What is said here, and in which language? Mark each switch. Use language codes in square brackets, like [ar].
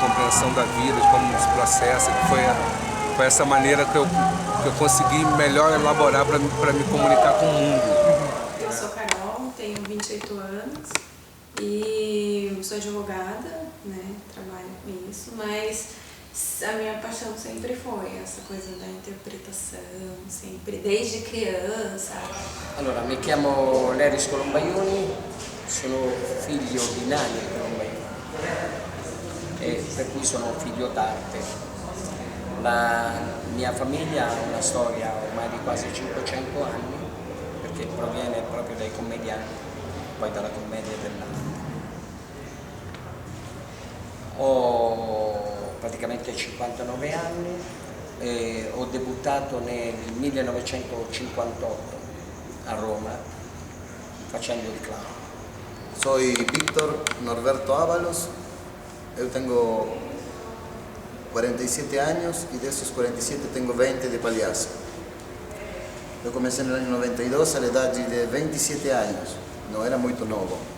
[pt] Da compreensão da vida, de como se processa, que foi essa maneira que eu consegui melhor elaborar para me comunicar com o mundo. Eu sou Carol, tenho 28 anos e sou advogada, né? Trabalho com isso, mas a minha paixão sempre foi essa coisa da interpretação, sempre, desde criança. [it] Allora, mi chiamo Leris Colombaioni, sono figlio di Nani Colombaioni e per cui sono un figlio d'arte. La mia famiglia ha una storia ormai di quasi 500 anni, perché proviene proprio dai commedianti, poi dalla commedia dell'arte. Ho praticamente 59 anni e ho debuttato nel 1958 a Roma facendo il clown. [es] Soy Víctor Norberto Ábalos, yo tengo 47 años y de esos 47 tengo 20 de payaso. Yo comencé en el año 92 a la edad de 27 años, no era muy nuevo.